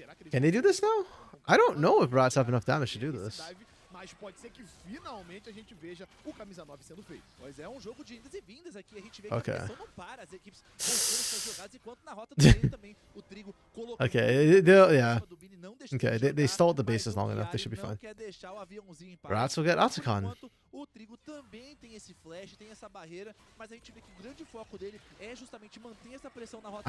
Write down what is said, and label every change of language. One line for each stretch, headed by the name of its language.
English: Can they do this now? I don't know if Rats have enough damage to do this.
Portuguese: Mas pode ser que finalmente a gente veja o camisa 9 sendo feito. Pois é, um jogo de indas e vindas aqui. A gente vê
English: Okay.
Portuguese: que a pressão não para. As equipes voltando suas jogadas, enquanto na rota do meio também o Trigo colocou.
English: Okay, yeah. Okay, they stalled the bases long enough. They should be fine. Rats will get Atakan.
Portuguese: Enquanto o Trigo também tem esse flash, tem essa barreira, mas a gente vê que o grande foco dele é justamente manter essa pressão na rota.